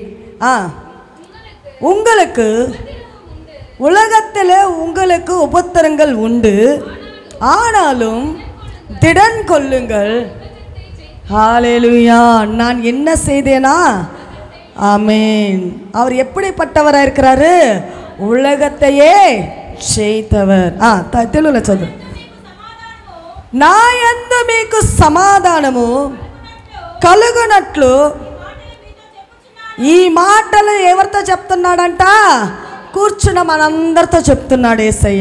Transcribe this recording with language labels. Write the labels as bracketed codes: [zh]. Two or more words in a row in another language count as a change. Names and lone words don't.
[ta] உங்களுக்கு உலகத்தில் உங்களுக்கு உபத்திரங்கள் உண்டு, ஆனாலும் திடன் கொள்ளுங்கள். ஹல்லேலூயா. நான் என்ன செய்தேனா? ஆமென். அவர் எப்படிப்பட்டவராக இருக்கிறாரு? உலகத்தையே జయించவர். [te] తెలుగులో చదువు. నా యందు మీకు సమాధానము కలుగునట్లు ఈ మాటలు ఎవరితో చెప్తున్నాడంట? కూర్చున్న మనందరితో చెప్తున్నాడు యేసయ్య.